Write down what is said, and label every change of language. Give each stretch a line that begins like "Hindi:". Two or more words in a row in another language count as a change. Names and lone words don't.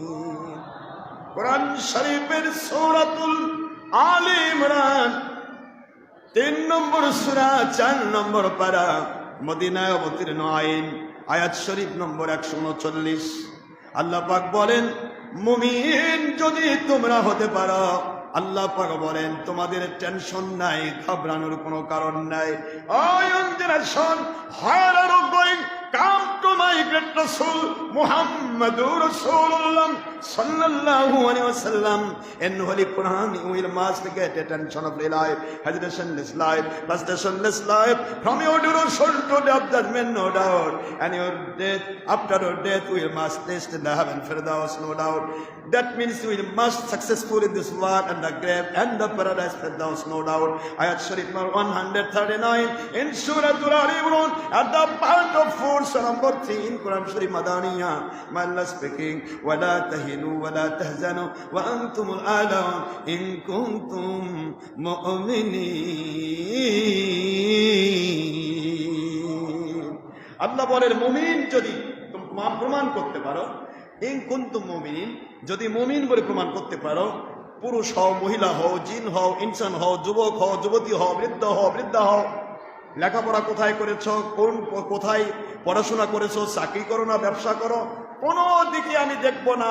Bangla: কোরআন শরীফের সূরাতুল আলে ইমরান 3 নম্বর সূরা 4 নম্বর পারা, মদিনায় অবতীর্ণ আইন, আয়াত শরীফ নম্বর 139। আল্লাহ পাক বলেন, মুমিন যদি তোমরা হতে পারো, আল্লাহ পাক বলেন তোমাদের টেনশন নাই, ঘাবড়ানোর কোনো কারণ নাই।
English: ও young generation, where are you going? Come to my great Rasul Muhammadur Rasulullah
Arabic: صلى الله عليه وسلم.
English: In Holy Quran you will must get attention of your life, hesitationless life, frustrationless life, from your Rasul to the judgment, no doubt, and your death, after your death we must taste in the heaven firdaus, no doubt. That means we must successful in this world and the grave and the paradise firdaus, no doubt. Ayat Sharif number 139 in Surah Al-Imran at the part of 4 number 3 in Quran Sharif Madaniya. My Allah speaking,
Arabic: ولا تهنوا ولا تحزنوا وأنتم الأعلون إن كنتم مؤمنين.
Bangla: আল্লাহ বলেন, মুমিন যদি তোমরা প্রমাণ করতে পারো,
Arabic: إن كنتم مؤمنين,
Bangla: যদি মুমিন বলে প্রমাণ করতে পারো, পুরুষ হও, মহিলা হও, জিন হও, ইনসান হও, যুবক হও, যুবতী হও, বৃদ্ধ হও, বৃদ্ধা হও, লেখাপড়া কোথায় করেছো, কোথায় পড়াশোনা করেছো, চাকরি করো না ব্যবসা করো, কোনো দিকে আমি দেখবো না।